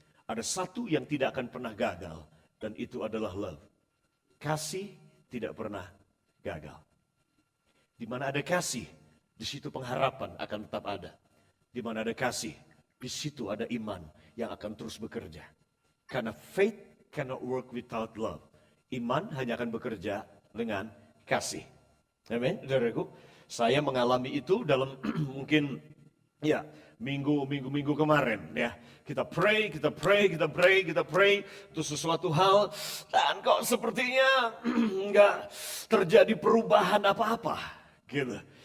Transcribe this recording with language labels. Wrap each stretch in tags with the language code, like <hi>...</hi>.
<id>Ada satu yang tidak akan pernah gagal. Dan itu adalah love. Kasih tidak pernah gagal. Di mana ada kasih, di situ pengharapan akan tetap ada. Di mana ada kasih, di situ ada iman yang akan terus bekerja. Karena</id> <en>faith cannot work without love.</en> <id>Iman hanya akan bekerja dengan kasih. Amin, saudaraku. Saya mengalami itu dalam mungkin ya minggu kemarin ya. Kita pray itu sesuatu hal dan kok sepertinya enggak terjadi perubahan apa-apa gitu.</id>